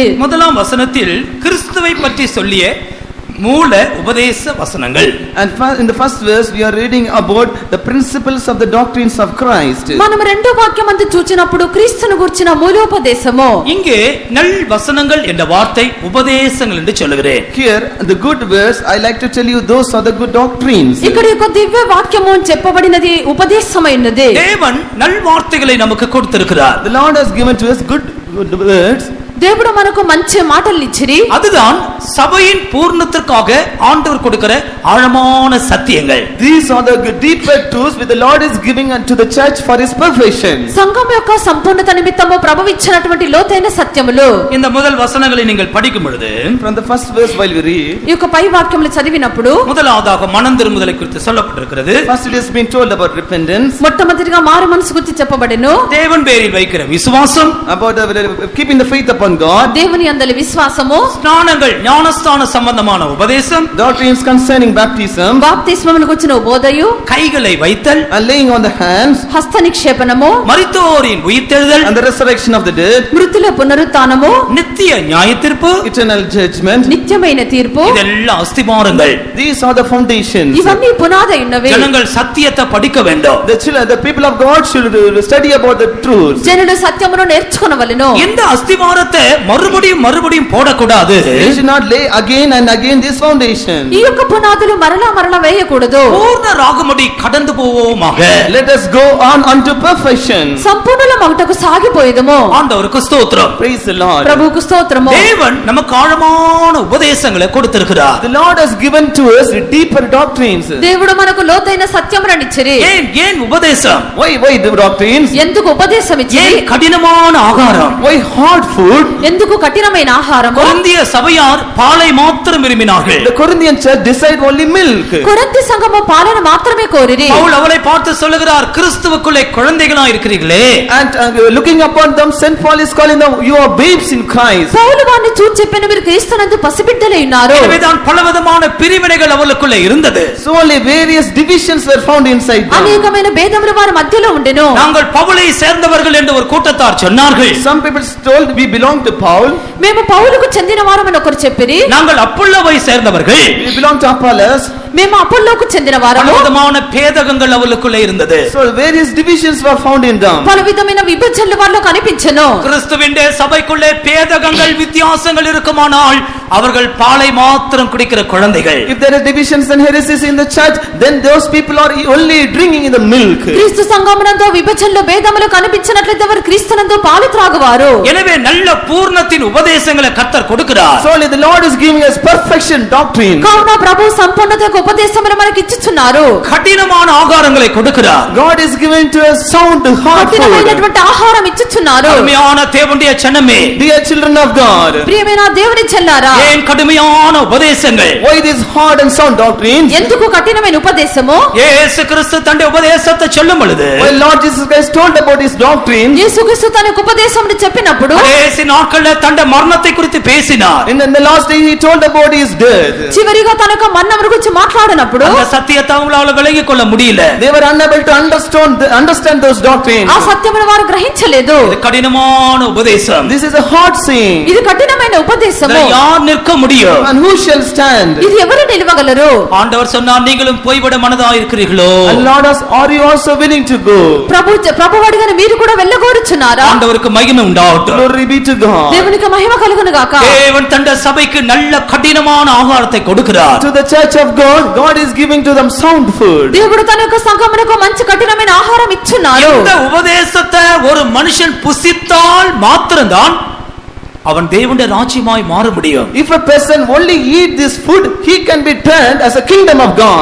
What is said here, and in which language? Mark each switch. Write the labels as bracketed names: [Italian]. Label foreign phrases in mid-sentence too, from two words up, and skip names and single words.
[Tamil] முதலாம் வசனத்தில் கிறிஸ்துவை பற்றி சொல்லிய மூல உபதேச வசனங்கள். [English] And in the first verse we are reading about the principles of the doctrines of Christ. [Telugu] మనం రెండో వాక్యమందు చూచినప్పుడు క్రీస్తును గురించిన మూలోపదేశము. [Tamil] இங்கே நல் வசனங்கள் என்ற வார்த்தை உபதேசங்கள் என்று சொல்லுகிறேன். [English] Here the good words, I like to tell you, those are the good doctrines. [Telugu] ఇక్కడ యొక్క దివ్య వాక్యము చెప్పబడినది ఉపదేశమైనది. [Tamil] தேவன் நல் வார்த்தைகளை நமக்கு கொடுத்திருக்கிறார். [English] The Lord has given to us good words. [Telugu] దేవుడు మనకు మంచి మాటలు ఇచ్చిరి. [Tamil] அதுதான் சபையின் பூர்ணத்திற்காக ஆண்டவர் கொடுக்கிற ஆழமான சத்தியங்கள். [English] These are the deeper truths which the Lord is giving unto the church for his perfection. [Telugu] సంఘం యొక్క సంపూర్ణత నిమిత్తము ప్రభువు ఇచ్చినటువంటి లోతైన సత్యములు. [Tamil] இந்த முதல் వசనங்களை நீங்கள் படிக்கும் பொழுது, [English] from the first verse while we read, [Telugu] ఈ యొక్క పై వాక్యములు చదివినప్పుడు [Tamil] முதலாவதாக மனம் திரும்புதலை குறித்து சொல்லப்பட்டிருக்கிறது. [English] first it has been told about repentance. [Telugu] మొట్టమొదటిగా మారు మనసు గురించి చెప్పబడెను. [Tamil] தேவன் பேரில் வைக்கிற விசுவாசம், [English] about keeping the faith upon upon God. [Telugu] దేవుని యందలి విశ్వాసము, [Tamil] స్నానங்கள் ஞானஸ்தான சம்பந்தமான உபதேசம், [English] doctrines concerning baptism, [Telugu] బాప్తిస్మమునకు వచ్చిన బోధయు, [Tamil] கைகளை வைத்தல், [English] and laying on the hands, [Telugu] హస్త నిక్షేపణము, [Tamil] மரித்தோரின் உயிர்த்தெழுதல், [English] and the resurrection of the dead, [Telugu] మృతుల పునరుత్థానము, [Tamil] நித்திய நியாயத்தீர்ப்பு, [English] eternal judgment. [Telugu] నిత్యమైన తీర్పు. [Tamil] இதெல்லாம் அஸ்திபாரங்கள். [English] These are the foundations. [Telugu] ఇవన్నీ పునాది ఉన్నవి. [Tamil] ஜனங்கள் சத்தியத்தை படிக்க வேண்டும். [English] The people of God should study about the truth. [Telugu] జనులు సత్యమును నేర్చుకొనవలెను. [Tamil] இந்த அஸ்திபாரத்தை மறுபடியும் மறுபடியும் போடக்கூடாது. [English] They should not lay again and again this foundation. [Telugu] ఈ యొక్క పునాదులు మరలా మరలా వేయకూడదు. [Tamil] பூர்ண ராகமுடி கடந்து போவோமாக. [English] Let us go on unto perfection. [Telugu] సంపూర్ణమగుటకు సాగిపోయేదము. [Tamil] ஆண்டவருக்கு ஸ்தோத்திரம். [English] Praise the Lord. [Telugu] ప్రభువుకు స్తోత్రము. [Tamil] தேவன் நமக்கு ஆழமான உபதேசங்களை கொடுத்திருக்கிறார். [English] The Lord has given to us deeper doctrines. [Telugu] దేవుడు మనకు లోతైన సత్యములనిచ్చిరి. [Tamil] ஏன் உபதேசம்? [English] Why the doctrines? [Telugu] ఎందుకు ఉపదేశం ఇచ్చిరి? [Tamil] ஏன் கடினமான ஆகாரம்? [English] Why hard food? [Telugu] ఎందుకు కఠినమైన ఆహారము? [Tamil] கொரிந்திய சபையார் பாலை மாத்திரம் விரும்பினார்கள். [English] The Corinthian church decided only milk. [Telugu] కొరింథీ సంఘము పాలను మాత్రమే కోరిరి. [Tamil] பவுல் அவளை பார்த்து சொல்லுகிறார், கிறிஸ்துவுக்குள்ளே குழந்தைகளாய் இருக்கிறீர்களே. [English] And looking upon them, Saint Paul is calling them, you are babes in Christ. [Telugu] పౌలు వారిని చూచి చెప్పెను, మీరు క్రీస్తునందు పసిబిడ్డలై ఉన్నారు. [Tamil] எனவேதான் பலவிதமான பிரிவினைகள் அவளுக்குள்ளே இருந்தது. [English] So only various divisions were found inside them. [Telugu] అనేకమైన భేదములు వారి మధ్యలో ఉండెను. [Tamil] நாங்கள் பவுலை சேர்ந்தவர்கள் என்று ஒரு கூட்டத்தார் சொன்னார்கள். [English] Some people told we belong to Paul. [Telugu] మేము పౌలుకు చెందిన వారమని ఒకరు చెప్పిరి. [Tamil] நாங்கள் அப்பொல்லோவை சேர்ந்தவர்கள். [English] We belong to Apollos. [Telugu] మేము అపోల్లోకు చెందిన వారము. [Tamil] பலவிதமான பேதகங்கள் அவளுக்குள்ளே இருந்தது. [English] So various divisions were found in them. [Telugu] పలు విధమైన విభజనలు వారిలో కనిపించెను. [Tamil] கிறிஸ்துவின் சபைக்குள்ளே பேதகங்கள் வித்தியாசங்கள் இருக்குமானால் அவர்கள் பாலை மாத்திரம் குடிக்கிற குழந்தைகள். [English] If there are divisions and heresies in the church, then those people are only drinking in the milk. [Telugu] క్రీస్తు సంఘమునందు విభజనలు భేదములు కనిపించినట్లయితే వారు క్రీస్తునందు పాలు త్రాగువారు. [Tamil] எனவே நல்ல பூர்ணத்தின் உபதேசங்களை கர்த்தர் கொடுக்கிறார். [English] So only the Lord is giving us perfection doctrine. [Telugu] కావున ప్రభు సంపూర్ణతకు ఉపదేశములు మనకి ఇచ్చుచున్నారు. [Tamil] కఠినమైన ఆహారங்களை கொடுக்கிறார். [English] God is giving to us sound hard food. [Telugu] కఠినమైనటువంటి ఆహారం ఇచ్చుచున్నారు. [Tamil] கடுமையான தேவனுடைய ஜனமே, [English] Dear children of God, [Telugu] ప్రియమైన దేవుని చెల్లారా, [Tamil] ஏன் கடுமையான உபதேசங்கள்? [English] why this hard and sound doctrines? [Telugu] ఎందుకు కఠినమైన ఉపదేశము? [Tamil] இயேசு கிறிஸ்து தன்னுடைய உபதேசத்தை சொல்லும் பொழுது, [English] When Lord Jesus Christ told about his doctrine, [Telugu] యేసుక్రీస్తు తన ఉపదేశమును చెప్పినప్పుడు [Tamil] கடைசி நாட்களில் தன்னுடைய மரணத்தை குறித்து பேசினார். [English] in the last day he told about his death. [Telugu] చివరిగా తన యొక్క మరణం గురించి మాట్లాడినప్పుడు [Tamil] அந்த సత్యத்தை அவங்களால விளங்கிக் கொள்ள முடியல. [English] They were unable to understand those doctrines. [Telugu] ఆ సత్యమును వారు గ్రహించలేదు. [Tamil] இது కఠినமான உபதேசம். [English] This is a hard saying. [Telugu] ఇది కఠినమైన ఉపదేశము. [Tamil] இதில் யார் நிற்க முடியும்? [English] And who shall stand? [Telugu] ఇది ఎవరు నిలవగలరు? [Tamil] ஆண்டவர் சொன்னார், நீங்களும் போய்விட மனதா இருக்கிறீர்களோ? [English] And Lord asked, are you also willing to go? [Telugu] ప్రభు అడిగిన మీరు కూడా వెళ్ళగోరుచున్నారా? [Tamil] ஆண்டவருக்கு மகிமை உண்டாகட்டும். [English] Glory be to God. [Telugu] దేవునికి మహిమ కలుగును గాక. [Tamil] தேவன் தன்னுடைய சபைக்கு நல்ல கடினமான ஆகாரத்தை கொடுக்கிறார். [English] To the church of God, God is giving to them sound food. [Telugu] దేవుడు తన యొక్క సంఘమునకు మంచి కఠినమైన ఆహారం ఇచ్చున్నారు. [Tamil] இந்த உபதேசத்தை ஒரு மனுஷன் புசித்தால் மாத்திரம்தான் அவன் தேவனுடைய ராஜ்யமாய் மாற முடியும். [English] If a person only eat this food, he can be turned as a kingdom of God.